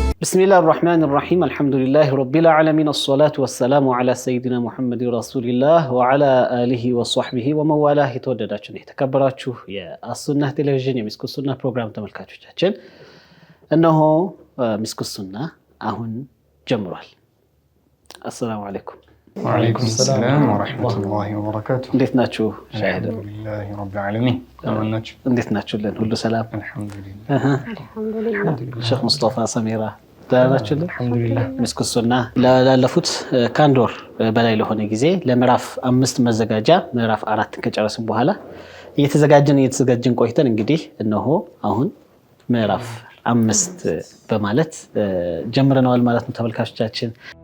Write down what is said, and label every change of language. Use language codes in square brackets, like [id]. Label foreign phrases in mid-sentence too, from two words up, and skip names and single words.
[ar] بسم الله الرحمن الرحيم الحمد لله رب العالمين الصلاة والسلام على سيدنا محمد رسول الله وعلى آله وصحبه ومن والاه [am] ተወደዳችሁ የተከበራችሁ የአሱና ቴሌቪዥን የሚስኩ ሱና ፕሮግራም ተመልካቾቻችን እነሆ ሚስኩ ሱና አሁን ጀምሯል። [ar] السلام عليكم وعليكم السلام ورحمة الله وبركاته [am] እንዴት ናችሁ? [ar] الحمد لله رب العالمين አማናችሁ [am] እንዴት ናችሁልን? ሁሉ ሰላም [ar] الحمد لله [am] ሼክ ሙስጠፋ ሰሚራ ዳናችሁልን? [ar] الحمد لله [am] ሚስኩ ሱና ላለፉት ከአንድ ወር በላይ ለሆነ ጊዜ ለምዕራፍ 5 መዘጋጃ ምዕራፍ 4 ከጨረስን በኋላ እየተዘጋጀን ቆይተን እንግዲህ እነሆ አሁን ምዕራፍ 5 በማለት ጀምረናል ማለት ነው ተመልካቾቻችን።